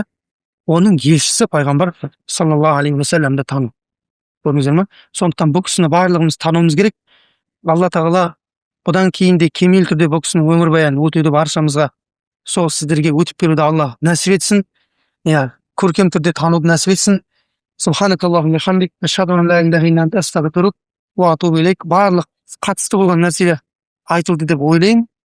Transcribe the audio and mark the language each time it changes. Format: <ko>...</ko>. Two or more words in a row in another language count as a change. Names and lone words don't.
<kk>Оның елшісі пайғамбар</kk> <ar>صلى الله عليه وسلم</ar> <kk>тану. Көрдіңіздер ме? Сондықтан бұл кісіні барлығымыз тануымыз керек. Алла тағала бұдан кейін де кемел түрде бұл кісінің өмірбаянын өтуді баршамызға, сол сіздерге өтіп беруді Алла нәсіп етсін. Көркем түрде тануды нәсіп етсін.</kk> <ar>سبحانك اللهم حمدك أشهد أن لا إله إلا أنت أستغفرك وأتوب إليك.</ar> <kk>Барлық қатысты болған нәрселер айтылды деп ойлаймын.</kk>